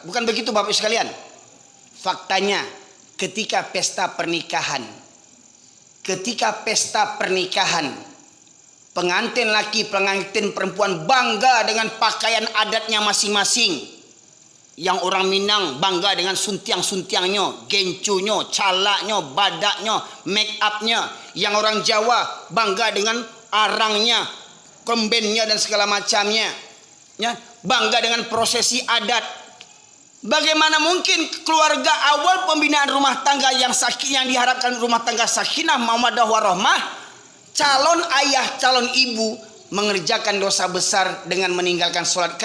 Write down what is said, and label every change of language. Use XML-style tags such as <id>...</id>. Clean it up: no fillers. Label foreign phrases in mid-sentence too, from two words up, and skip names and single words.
<id>Bukan begitu Bapak Ibu sekalian? Faktanya ketika pesta pernikahan, pengantin laki, pengantin perempuan bangga dengan pakaian adatnya masing-masing. Yang orang Minang bangga dengan suntiang-suntiangnya, gencunya, calaknya, badaknya, make upnya. Yang orang Jawa bangga dengan arangnya, kembennya dan segala macamnya. Ya, bangga dengan prosesi adat. Bagaimana mungkin keluarga awal pembinaan rumah tangga yang diharapkan rumah tangga</id> <ar>سكينة مودة ورحمة,</ar> <id>calon ayah, calon ibu mengerjakan dosa besar dengan meninggalkan sholat.</id>